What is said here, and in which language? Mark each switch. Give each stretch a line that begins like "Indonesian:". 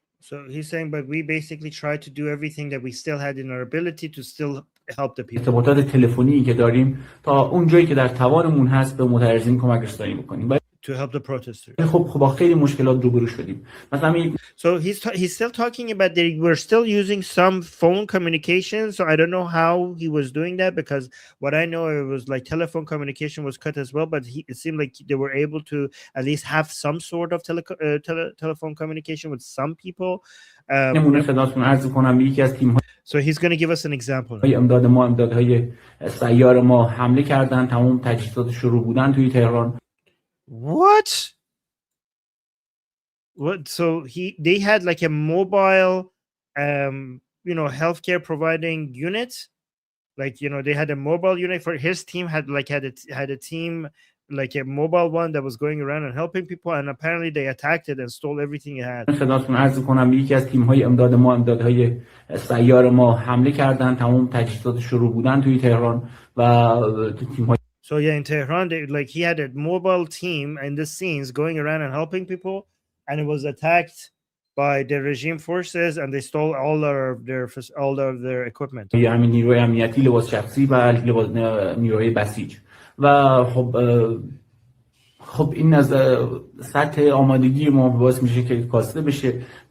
English: So he's saying, but we basically tried to do everything that we still had in our ability to still help the people.
Persian: ارتباطات تلفنی که داریم تا اون جایی که در توانمون هست به معترضین کمک رسانی بکنیم.
English: To help the protesters.
Persian: خب با خیلی مشکلات روبرو شدیم. مثلا
English: So he's still talking about that we're still using some phone communication. So I don't know how he was doing that, because what I know, it was like telephone communication was cut as well, but it seemed like they were able to at least have some sort of telephone communication with some people.
Persian: نمونه خدمتتون عرض کنم یکی از تیم
English: So he's going to give us an example.
Persian: امدادهای سیار ما حمله کردن، تمام تجهیزات شروع بودن توی تهران.
English: What? So they had like a mobile healthcare providing unit, like they had a mobile unit for his team, had a team, like a mobile one that was going around and helping people, and apparently they attacked it and stole everything it had.
Persian: خدمتتون عرض کنم یکی از تیم‌های امدادهای سیار ما حمله کردن، تمام تجهیزات شروع بودن توی تهران و تیم‌های
English: So yeah, in Tehran, he had a mobile team in the scenes going around and helping people, and it was attacked by the regime forces, and they stole all of their equipment.
Persian: یعنی نیروی امنیتی، لباس شخصی و نیروی بسیج. و خب این از سطح آمادگی ما باعث میشه که کاسته بشه.